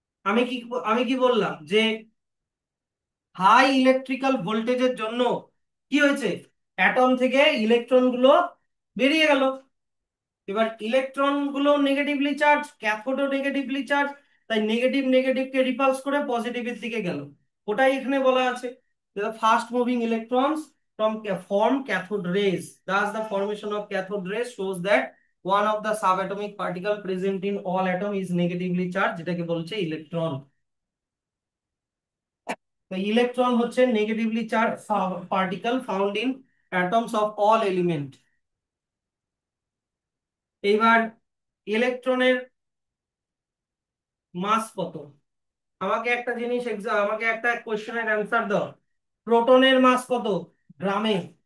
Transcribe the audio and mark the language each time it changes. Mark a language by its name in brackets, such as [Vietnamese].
[Bangla] আমি কি আমি কি বললাম যে হাই ইলেকট্রিক্যাল ভোল্টেজের জন্য কি হয়েছে, অ্যাটম থেকে ইলেকট্রন গুলো বেরিয়ে গেল। এবার ইলেকট্রন গুলো নেগেটিভলি চার্জ, ক্যাথোডও নেগেটিভলি চার্জ, তাই নেগেটিভ নেগেটিভকে রিপালস করে পজিটিভের দিকে গেল। ওটাই এখানে বলা আছে, [English] fast moving electrons from form cathode rays, thus the formation of cathode rays shows that one of the subatomic particle present in all atom is negatively charged, [Bangla] যেটাকে বলছে ইলেকট্রন। তো ইলেকট্রন হচ্ছে negatively charge particle [English] Found in atoms of all element। [Bangla] এইবার ইলেকট্রনের মাস কত? আমাকে একটা জিনিস আমাকে একটা কোশ্চেনের অ্যান্সার দাও। প্রোটনের মাস কত গ্রামে?